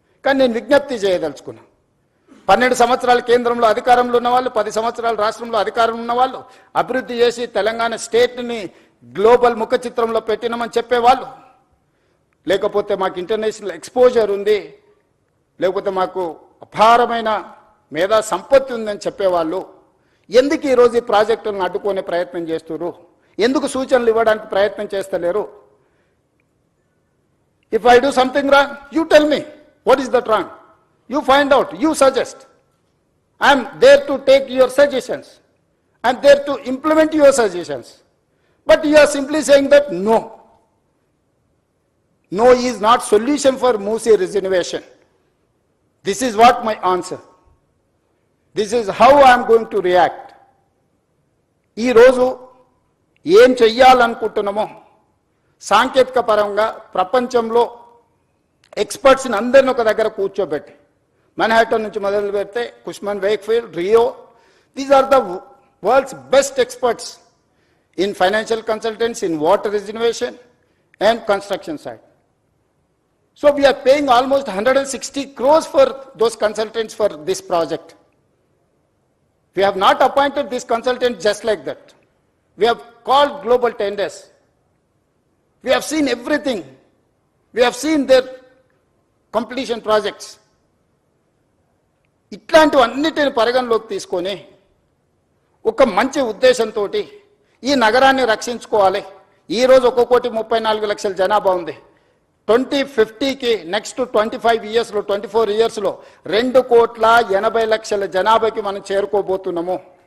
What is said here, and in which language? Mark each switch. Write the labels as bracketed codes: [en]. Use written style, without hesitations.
[te] కానీ నేను విజ్ఞప్తి చేయదలుచుకున్నాను. 12 సంవత్సరాలు కేంద్రంలో అధికారంలో ఉన్నవాళ్ళు, 10 సంవత్సరాలు రాష్ట్రంలో అధికారం ఉన్నవాళ్ళు, అభివృద్ధి చేసి తెలంగాణ స్టేట్ని గ్లోబల్ ముఖ చిత్రంలో పెట్టినామని చెప్పేవాళ్ళు, లేకపోతే మాకు ఇంటర్నేషనల్ ఎక్స్పోజర్ ఉంది, లేకపోతే మాకు అపారమైన మేధా సంపత్తి ఉందని చెప్పేవాళ్ళు ఎందుకు ఈరోజు ఈ ప్రాజెక్టులను అడ్డుకునే ప్రయత్నం చేస్తున్నారు? ఎందుకు సూచనలు ఇవ్వడానికి ప్రయత్నం చేస్తలేరు? [en] If I do something wrong, you tell me, what is that wrong? You find out, you suggest. I am there to take your suggestions. I am there to implement your suggestions. But you are simply saying that no. No is not solution for MUSI regeneration. This is what my answer. This is how I am going to react. [te] ఈ రోజు ఏం చెయ్యాలనుకుంటున్నామో సాంకేతిక పరంగా ప్రపంచంలో ఎక్స్పర్ట్స్ని అందరిని ఒక దగ్గర కూర్చోబెట్టి మన్హాటన్ నుంచి మొదలు పెడితే కుష్మన్ Wakefield Rio [en] These are the world's best experts in financial consultants, in water regeneration and construction side. So we are paying almost 160 crores for those consultants for this project. We have not appointed this consultant just like that. We have called global tenders. We have seen everything. We have seen their completion projects. [te] ఇట్లాంటివన్నిటిని పరిగణలోకి తీసుకొని ఒక మంచి ఉద్దేశంతో ఈ నగరాన్ని రక్షించుకోవాలి. ఈరోజు 1,34,00,000 జనాభా ఉంది. 2050కి నెక్స్ట్ 25 ఇయర్స్లో 24 ఇయర్స్లో 2,80,00,000 జనాభాకి మనం చేరుకోబోతున్నాము.